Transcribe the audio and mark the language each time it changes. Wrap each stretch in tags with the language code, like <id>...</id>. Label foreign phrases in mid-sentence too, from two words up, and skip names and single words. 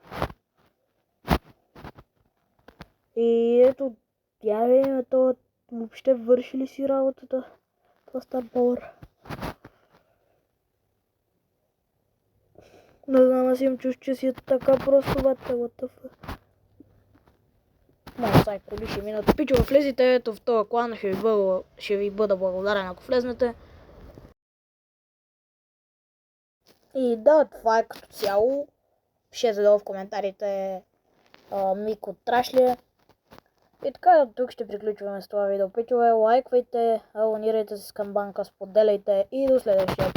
<bg>И ето, тя видим, това въобще върши ли си работата? Това Star Power. Не знам, аз имам чувство, че си е така просто</bg> <en>what the fuck.</en> <bg>Моят сайт коли ще минат. Пичо, влезете ето в този клан, ще ви бъда благодарен ако влезнете. И да, това е като цяло. Пишете долу в коментарите Мико Траш ли е. И така, тук ще приключваме с това видео. Пичове, лайквайте, абонирайте се с камбанка, споделяйте и до следващия път.</bg>